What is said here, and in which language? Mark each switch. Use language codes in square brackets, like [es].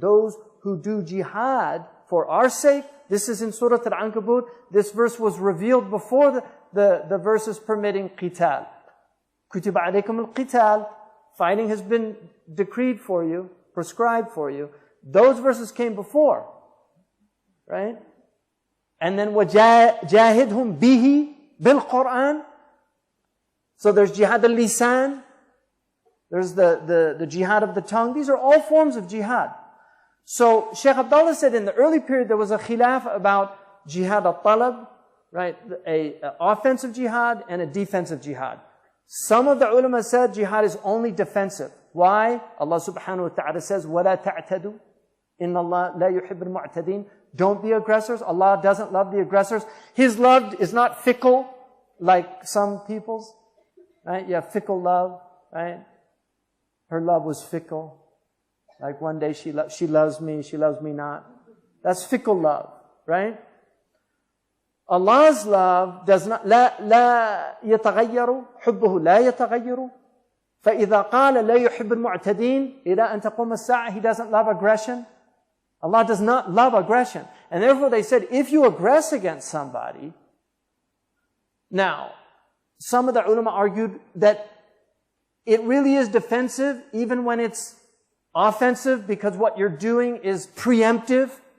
[en] Those who do jihad for our sake. This is in Surah Al-Ankabut. This verse was revealed before the verses permitting qital. [ar] كُتِبَ عَلَيْكُمُ الْقِتَالِ. [en] Fighting has been decreed for you, prescribed for you. Those verses came before, right? And then [ar] وَجَاهِدْهُمْ بِهِ بِالْقُرْآنِ. [en] So there's jihad al-lisan. There's the jihad of the tongue. These are all forms of jihad. So Shaykh Abdullah said in the early period there was a khilaf about jihad al-talab, right? A offensive jihad and a defensive jihad. Some of the ulama said jihad is only defensive. Why? Allah subhanahu wa ta'ala says, [ar] وَلَا تَعْتَدُوا إِنَّ اللَّهَ لَا يُحِبُّ الْمُعْتَدِينَ. [en] Don't be aggressors. Allah doesn't love the aggressors. His love is not fickle like some people's. Right? You have fickle love, right? Her love was fickle. Like one day she loves me not. That's fickle love, right? Allah's love does not, [ar] لا يتغير حبه لا يتغير. فإذا قال لا يحب المعتدين إلى أن تقوم الساعة. [en] He doesn't love aggression. Allah does not love aggression. And therefore they said, if you aggress against somebody, now, some of the ulama argued that it really is defensive even when it's offensive, because what you're doing is preemptive.